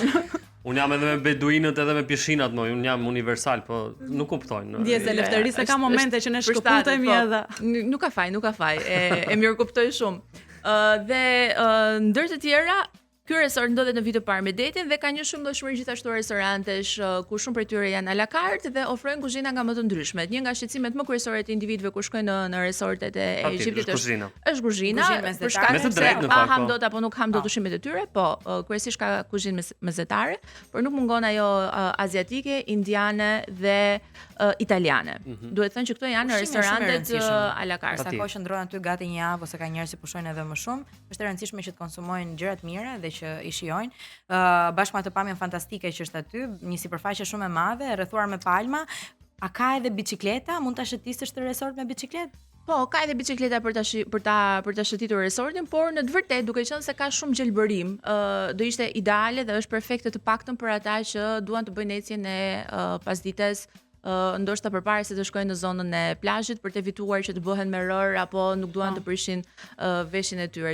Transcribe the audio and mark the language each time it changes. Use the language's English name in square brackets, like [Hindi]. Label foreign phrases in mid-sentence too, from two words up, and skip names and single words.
[Albanian] Unë jam edhe me beduinët edhe me pishinat, unë jam universal, po nuk kuptojnë. Ndjes e leftërisë ka momente që ne shkëputemi edhe. Nuk ka faj. E mirë kuptoj shumë. Dhe ndër të tjera, ky resort ndodhet në vit të parë me detin dhe ka një shumëllëshmëri gjithashtu restorantesh ku shumë prej tyre janë [French] à la carte [Albanian] dhe ofrojnë kuzhina nga më të ndryshmet. Një nga shqetësimet më kryesore të individëve kur shkojnë në resortet e Egjiptit është kuzhina, për shkak se pa ham dot apo nuk ham dot ushqimet e tyre, po kryesisht ka kuzhinë mezetare, por nuk mungon ajo aziatike, indiane dhe italiane. Duhet thënë që këto janë restorantet [French] à la carte. [Albanian] Sa kohë qëndron aty gati një javë ose ka njerëz që pushojnë edhe më shumë, është e rëndësishme që të konsumojnë gjëra të mira dhe që i shijojnë. Bashkë me atë pamjen fantastike që është aty, një sipërfaqe shumë e madhe, e rrethuar me palma. A ka edhe bicikleta? Mund ta shëtisësh të resort me bicikletë? Po, ka edhe bicikleta për ta shëtitur resortin, por në të vërtetë duke qenë se ka shumë gjelbërim, do ishte ideale dhe është perfekte të paktën për ata që duan të bëjnë ecjen e pasdites, ndoshta përpara se të shkojnë në zonën e plazhit për të evituar që të bëhen me rër apo nuk duan të prishin veshin e tyre.